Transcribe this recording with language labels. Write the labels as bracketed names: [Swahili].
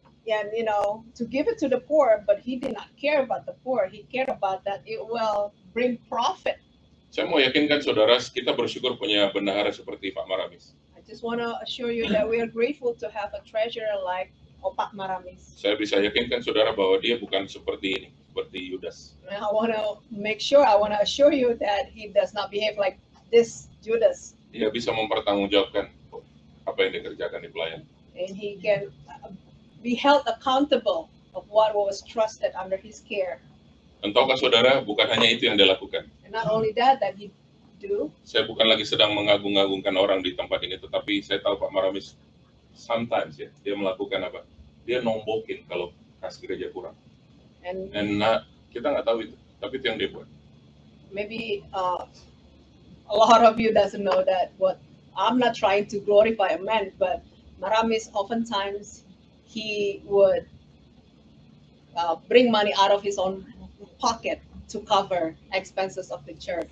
[English] And to give it to the poor, but he did not care about the poor. He cared about that it will bring profit. [Indonesian] Saya mau yakinkan saudara, kita bersyukur punya bendahara seperti Pak Maramis. [English] I just want to assure you that we are grateful to have a treasurer like Opak Maramis. [Indonesian] Saya bisa yakinkan saudara bahwa dia bukan seperti ini, seperti Yudas. [English] And I want to assure you that he does not behave like this Judas. [Indonesian] Dia bisa mempertanggungjawabkan apa yang dikerjakan di pelayan. [English] And he can be held accountable of what was trusted under his care. [Indonesian] Dan tahukah saudara, bukan hanya itu yang dia lakukan. [English] And not only that he do. [Indonesian] Saya bukan lagi sedang mengagung-agungkan orang di tempat ini, tetapi saya tahu Pak Maramis sometimes ya, dia melakukan apa? Dia nombokin kalau kas gereja kurang. [English] And [Indonesian] kita nggak tahu itu, tapi itu yang dia buat. [English] Maybe a lot of you doesn't know that. What I'm not trying to glorify a man, but Maramis oftentimes he would bring money out of his own pocket to cover expenses of the church.